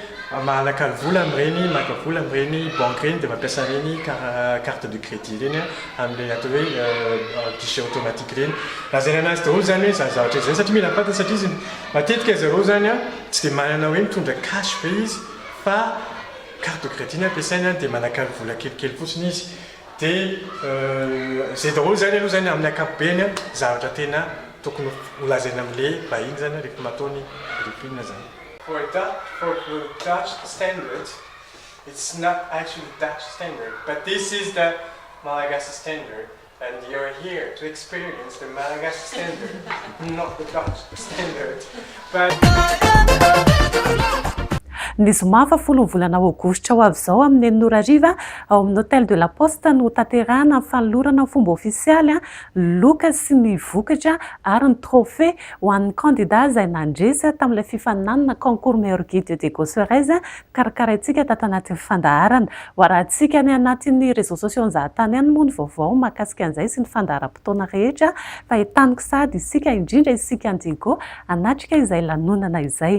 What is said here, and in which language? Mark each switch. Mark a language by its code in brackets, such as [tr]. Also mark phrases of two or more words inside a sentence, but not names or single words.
[mg] mahalaka vola amin'ireny maka vola amin'ireny banque reny dia mampiasa reny [fr] carte de crédit [mg] reny amin'ilay atao hoe [fr] guichet automatique [mg] reny lazaina anazy daholo zany hoe za zavatra izany satria mila fantatra satria izy matetika zareo zany a tsy dia manana hoe mitondra cash be izy fa [fr] carte de crédit [mg] ny ampiasaina dia manaka vola kelikely fotsiny izy dia zay daholo zany aloha zany amin'ny ankapobeny zavatra tena tokony holazaina amin'ilay bahiny zany rehefa mataony ripina zany. [en] For the Dutch standard, it's not actually Dutch standard, but this is the Malagasy standard, and you're here to experience the Malagasy standard, not the Dutch standard. But [mg] Ny zoma fa 10 volana aogositra ho avy izao amin'ny Noorariva ao amin'ny Hôtel de la Poste no tanterahana amin'ny fanolorana ny fomba ofisialy loka sy ny vokatra ary ny trophée ho an'ny candidat izay nandresy tamin'ilay fifaninanana [fr] concours meilleur guide de Gosserez [mg] karakaraintsika tato anatin'ny fandaharana ho arahantsika ny anatin'ny [fr] réseaux sociaux [mg] ny zahatany ihany moa ny vaovao mahakasika an'izay sy ny fandaharam-potoana rehetra fa hitaniko sady isika indrindra isika andigo anatrika izay lanonana izay.